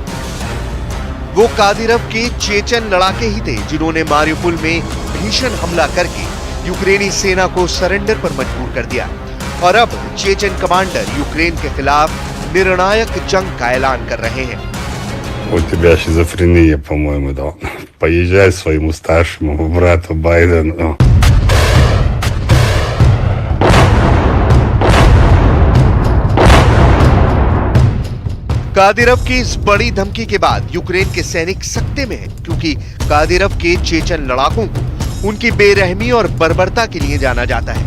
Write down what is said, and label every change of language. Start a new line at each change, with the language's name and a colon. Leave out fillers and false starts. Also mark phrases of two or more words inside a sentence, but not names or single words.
Hindi: वो कादिरोव के चेचन लड़ाके ही थे जिन्होंने मारिउपोल में भीषण हमला करके यूक्रेनी सेना को सरेंडर पर मजबूर कर दिया, और अब चेचन कमांडर यूक्रेन के खिलाफ निर्णायक जंग का ऐलान कर रहे हैं।
Russian: У тебя шизофрения, по-моему, да. Поезжай своему старшему брату Байдену.
Hindi: कादिरोव की इस बड़ी धमकी के बाद यूक्रेन के सैनिक सख्ते में हैं, क्योंकि कादिरोव के चेचन लड़ाकों को उनकी बेरहमी और बर्बरता के लिए जाना जाता है।